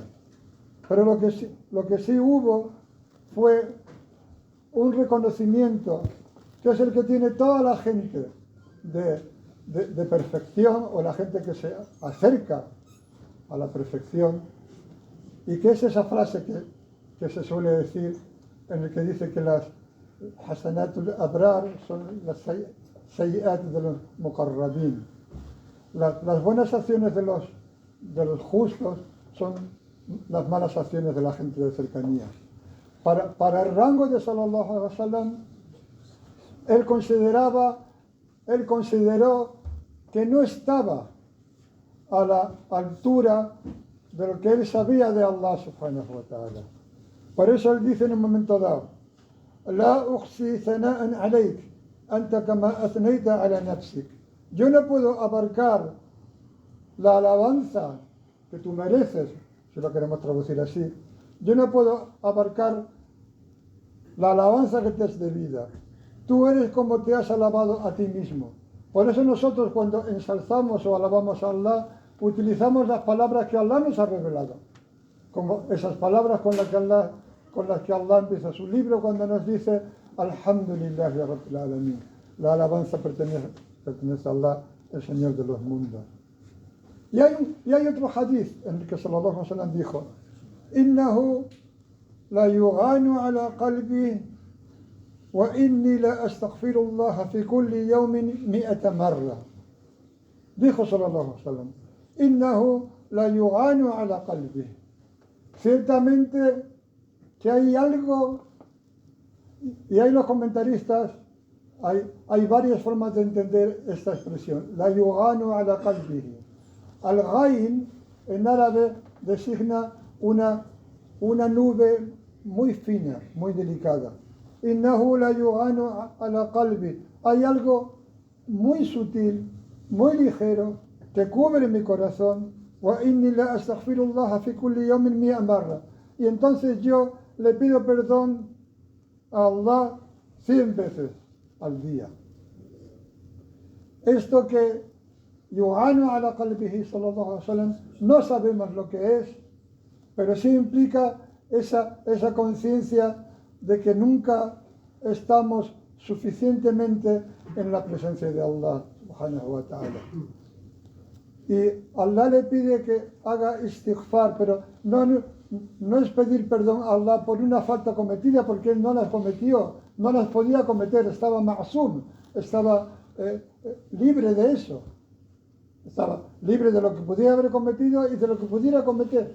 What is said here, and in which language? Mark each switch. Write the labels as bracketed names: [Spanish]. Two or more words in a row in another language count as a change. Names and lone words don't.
[Spanish] Pero lo que sí hubo fue un reconocimiento, que es el que tiene toda la gente de perfección, o la gente que se acerca a la perfección, y que es esa frase que se suele decir, en el que dice que las [Arabic] حسنات الأبرار [Spanish] son las sayiat de los muqarrabin. Las buenas acciones de los justos son las malas acciones de la gente de cercanía. Para el rango de [Arabic] صلى الله عليه وسلم, [Spanish] él consideró que no estaba a la altura de lo que él sabía de Allah [Arabic] سبحانه وتعالى. [Spanish] Por eso él dice en un momento dado: [Arabic] لا أحصي ثناء عليك أنت كما أثنيت على نفسك. [Spanish] Yo no puedo abarcar la alabanza que tú mereces, si lo queremos traducir así. Yo no puedo abarcar la alabanza que te es debida. Tú eres como te has alabado a ti mismo. Por eso nosotros, cuando ensalzamos o alabamos a Allah, utilizamos las palabras que Allah nos ha revelado, como esas palabras con las que Allah empieza su libro cuando nos dice: [Arabic] الحمد لله رب العالمين. [Spanish] La alabanza pertenece a Allah, el Señor de los mundos. Y hay otro hadith en el que [Arabic] صلى الله عليه وسلم dijo: إنه ليغان على قلبي وإني لأستغفر الله في كل يوم 100 مرة. Dijo صلى الله عليه وسلم: إنه ليغان على قلبي. [Spanish] Ciertamente que hay algo, y hay los comentaristas, hay varias formas de entender esta expresión. [Arabic] ليغان على قلبه. [Spanish] Al-ghain en árabe designa una nube muy fina, muy delicada. [Arabic] إنه ليغان على قلبي. [Spanish] Hay algo muy sutil, muy ligero, que cubre mi corazón. [Arabic] وإني لأستغفر الله في كل يوم 100 مرة. [Spanish] Y entonces yo le pido perdón a Allah 100 veces al día. Esto que [Arabic] يغان على قلبه صلى الله عليه وسلم, [Spanish] no sabemos lo que es, pero sí implica esa conciencia de que nunca estamos suficientemente en la presencia de Allah [Arabic] سبحانه وتعالى. [Spanish] Y Allah le pide que haga istighfar, pero no es pedir perdón a Allah por una falta cometida, porque él no las cometió, no las podía cometer, estaba ma'sum, estaba libre de eso, estaba libre de lo que pudiera haber cometido y de lo que pudiera cometer.